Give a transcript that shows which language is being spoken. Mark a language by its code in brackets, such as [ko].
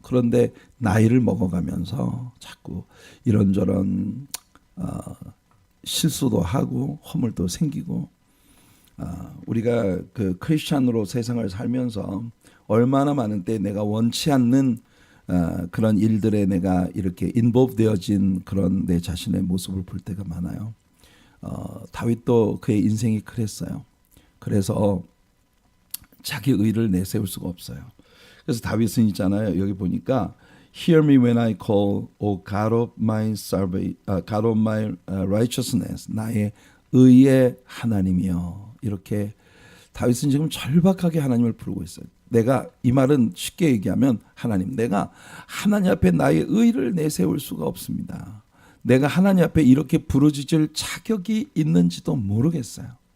[ko] 그런데 나이를 먹어가면서 자꾸 이런저런 실수도 하고 허물도 생기고 우리가 그 크리스찬으로 세상을 살면서 얼마나 많은 때 내가 원치 않는 그런 일들에 내가 이렇게 인볼브 되어진 그런 내 자신의 모습을 볼 때가 많아요. 다윗도 그의 인생이 그랬어요. 그래서 자기 의를 내세울 수가 없어요. 그래서 다윗은 있잖아요. 여기 보니까 [en] Hear me when I call, O God of my salvation, God of my righteousness. [ko] 나의 의의 하나님이여. 이렇게 다윗은 지금 절박하게 하나님을 부르고 있어요. 내가 이 말은 쉽게 얘기하면 하나님, 내가 하나님 앞에 나의 의를 내세울 수가 없습니다. 내가 하나님 앞에 이렇게 부르짖을 자격이 있는지도 모르겠어요.